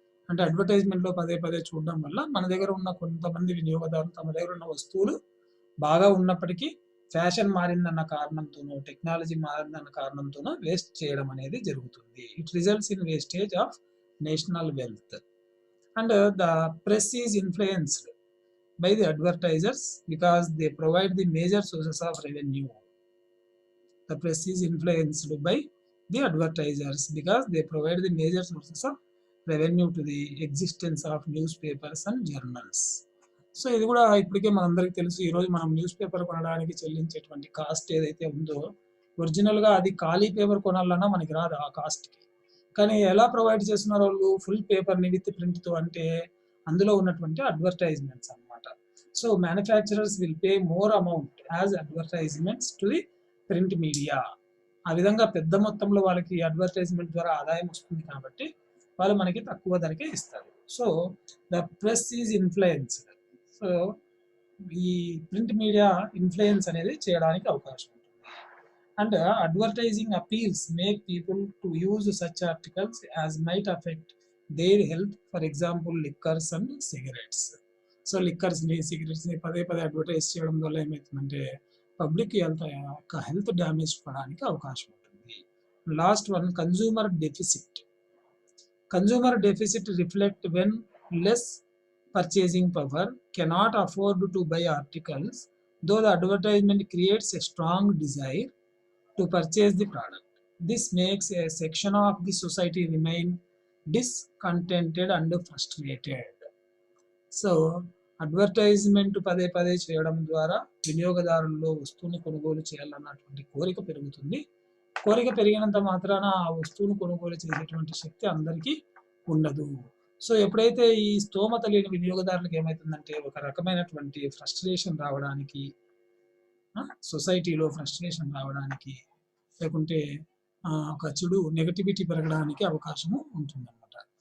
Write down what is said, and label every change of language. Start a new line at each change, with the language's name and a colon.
Telugu: అంటే అడ్వర్టైజ్మెంట్లో పదే పదే చూడడం వల్ల మన దగ్గర ఉన్న కొంతమంది వినియోగదారులు తమ దగ్గర ఉన్న వస్తువులు బాగా ఉన్నప్పటికీ ఫ్యాషన్ మారిందన్న కారణంతోనో, టెక్నాలజీ మారిందన్న కారణంతోనో వేస్ట్ చేయడం అనేది జరుగుతుంది.
English: It results in wastage of national wealth. And the press is influenced by the advertisers because they provide the major sources of revenue. The press is influenced by the advertisers because they provide the major sources of revenue to the existence of newspapers and journals.
Telugu: So ఇది కూడా ఇప్పటికే మనందరికీ తెలుసు. ఈరోజు మనం news paper కొనడానికి చెల్లించేటువంటి cost ఏదైతే ఉందో, ఒరిజినల్గా అది ఖాళీ పేపర్ కొనాలన్నా మనకి రాదు ఆ కాస్ట్కి. కానీ ఎలా ప్రొవైడ్ చేస్తున్నారు వాళ్ళు? ఫుల్ పేపర్ని విత్ ప్రింట్తో, అంటే అందులో ఉన్నటువంటి అడ్వర్టైజ్మెంట్స్ అన్నమాట.
English: So manufacturers will pay more amount as advertisements to the print media.
Telugu: ఆ విధంగా పెద్ద మొత్తంలో వాళ్ళకి అడ్వర్టైజ్మెంట్ ద్వారా ఆదాయం వస్తుంది కాబట్టి వాళ్ళు మనకి తక్కువ ధరకే ఇస్తారు.
English: So the press is influenced.
Telugu: So ఈ ప్రింట్ మీడియా ఇన్ఫ్లుయెన్స్ అనేది చేయడానికి అవకాశం ఉంటుంది.
English: And advertising appeals make people to use such articles as might affect their health, for example liquors and cigarettes.
Telugu: So లిక్కర్స్ని, సిగరెట్స్ని పదే పదే అడ్వర్టైజ్ చేయడం వల్ల ఏమవుతుందంటే పబ్లిక్ హెల్త్ డ్యామేజ్ పడడానికి అవకాశం ఉంటుంది.
English: Last one, consumer deficit. Consumer deficit reflect when less purchasing power cannot afford to buy articles, though the advertisement creates a strong desire to purchase the product. This makes a section of the society remain discontented and frustrated.
Telugu: So advertisement పదే పదే చేయడం ద్వారా వినియోగదారుల్లో వస్తువుని కొనుగోలు చేయాలన్నటువంటి కోరిక పెరుగుతుంది. కోరిక పెరిగినంత మాత్రాన ఆ వస్తువును కొనుగోలు చేసేటువంటి శక్తి అందరికీ ఉండదు. సో ఎప్పుడైతే ఈ స్తోమత లేని వినియోగదారులకు ఏమవుతుందంటే ఒక రకమైనటువంటి ఫ్రస్ట్రేషన్ రావడానికి, సొసైటీలో ఫ్రస్ట్రేషన్ రావడానికి, లేకుంటే ఒక చెడు నెగటివిటీ పెరగడానికి అవకాశము ఉంటుందన్నమాట.